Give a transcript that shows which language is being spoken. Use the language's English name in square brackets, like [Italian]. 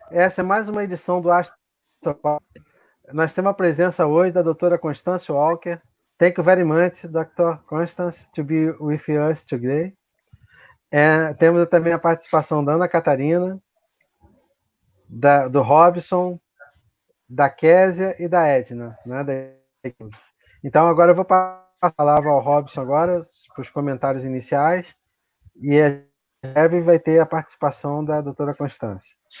[Portuguese] Essa é mais uma edição do Astropapo. Nós temos a presença hoje da doutora Constance Walker. [English] Thank you very much, Dr. Constance, to be with us today. [Portuguese] Temos também a participação da Ana Catarina, do Robson, da Késia e da Edna. Né, Então, agora eu vou passar a palavra ao Robson agora, para os comentários iniciais, e a breve vai ter a participação da doutora Constance.